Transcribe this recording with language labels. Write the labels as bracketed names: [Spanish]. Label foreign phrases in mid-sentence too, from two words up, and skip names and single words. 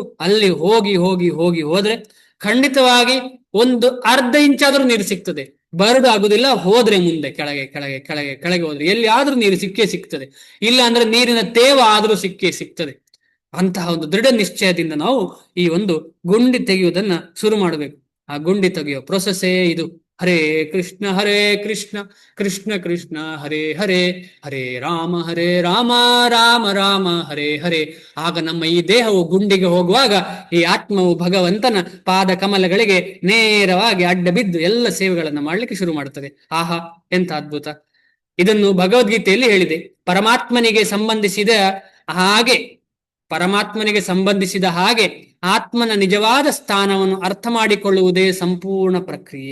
[Kannada] ಅಲ್ಲಿ ಹೋಗಿ ಹೋಗಿ ಹೋಗಿ ಹೋದ್ರೆ ಖಂಡಿತವಾಗಿ ಒಂದು ಅರ್ಧ ಇಂಚಾದ್ರೂ ನೀರು ಸಿಗ್ತದೆ. ಬರಡು ಆಗುದಿಲ್ಲ. ಹೋದ್ರೆ ಮುಂದೆ ಕೆಳಗೆ ಕೆಳಗೆ ಕೆಳಗೆ ಕೆಳಗೆ ಹೋದ್ರೆ ಎಲ್ಲಿ ಆದ್ರೂ ನೀರು ಸಿಕ್ಕೇ ಸಿಗ್ತದೆ. ಇಲ್ಲ ಅಂದ್ರೆ ನೀರಿನ ತೇವ ಆದ್ರೂ ಸಿಕ್ಕೇ ಸಿಗ್ತದೆ. ಅಂತಹ ಒಂದು ದೃಢ ನಿಶ್ಚಯದಿಂದ ನಾವು ಈ ಒಂದು ಗುಂಡಿ ತೆಗೆಯುವುದನ್ನ ಶುರು ಮಾಡಬೇಕು. ಆ ಗುಂಡಿ ತೆಗೆಯುವ ಪ್ರೊಸೆಸ್ಸೇ ಇದು. [Sanskrit] ಹರೇ ಕೃಷ್ಣ ಕೃಷ್ಣ ಕೃಷ್ಣ ಹರೇ ಹರೇ, ಹರೇ ರಾಮ ರಾಮ ರಾಮ ಹರೇ ಹರೇ. [Kannada] ಆಗ ನಮ್ಮ ಈ ದೇಹವು ಗುಂಡಿಗೆ ಹೋಗುವಾಗ ಈ ಆತ್ಮವು ಭಗವಂತನ ಪಾದ ಕಮಲಗಳಿಗೆ ನೇರವಾಗಿ ಅಡ್ಡ ಬಿದ್ದು ಎಲ್ಲ ಸೇವೆಗಳನ್ನು ಮಾಡ್ಲಿಕ್ಕೆ ಶುರು ಮಾಡುತ್ತದೆ. ಆಹಾ, ಎಂತ ಅದ್ಭುತ! ಇದನ್ನು ಭಗವದ್ಗೀತೆಯಲ್ಲಿ ಹೇಳಿದೆ. ಪರಮಾತ್ಮನಿಗೆ ಸಂಬಂಧಿಸಿದ ಹಾಗೆ ಆತ್ಮನ ನಿಜವಾದ ಸ್ಥಾನವನ್ನು ಅರ್ಥ ಮಾಡಿಕೊಳ್ಳುವುದೇ ಸಂಪೂರ್ಣ ಪ್ರಕ್ರಿಯೆ.